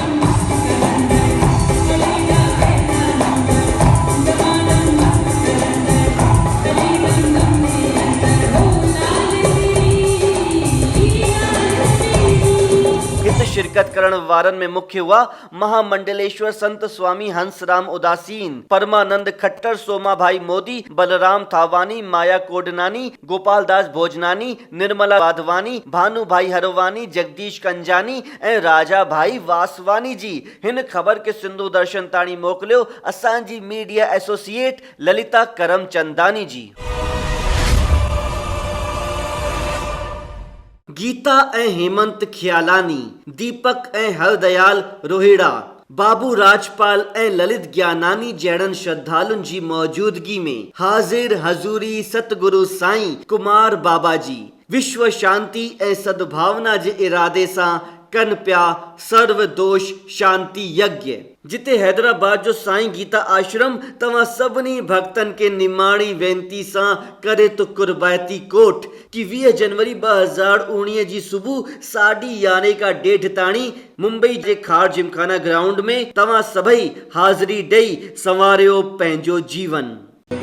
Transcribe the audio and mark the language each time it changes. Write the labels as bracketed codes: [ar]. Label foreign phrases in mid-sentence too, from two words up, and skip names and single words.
[sd] शिरकत करण वारन में मुख्य हुआ महामंडलेश्वर संत स्वामी हंसराम उदासीन, परमानंद खट्टर, सोमा भाई मोदी, बलराम थावानी, माया कोडनानी, गोपाल दास भोजनानी, निर्मला वाधवानी, भानु भाई हरवानी, जगदीश कंजानी ऐं राजा भाई वासवानी जी। हिन ख़बर के सिंधु दर्शन ताणी मोकिलियो असांजी मीडिया एसोसिएट ललिता करमचंदानी जी। गीता ऐं हेमंत ख्यालानी, दीपक ऐं हरदयाल रोहिड़ा, बाबू राजपाल ऐं ललित ज्ञानानी जहिड़नि श्रद्धालुनि जी मौजूदगी में हाज़िर हज़ूरी सतगुरु साईं कुमार बाबा जी विश्व शांति ऐं सद्भावना जे इरादे सां कन पिया सर्व दोष शांति यज्ञ। जिते हैदराबाद जो साईं गीता आश्रम तव्हां सभिनी भक्तन के निमाणी वेनती सां करे तो कुर्बायती कोट कि 20 जनवरी 2019 जी सुबुह 11:30 खां 1:30 ताणी मुंबई जे खार जिमखाना ग्राउंड में तव्हां सभई हाज़िरी ॾेई संवारियो पंहिंजो जीवन।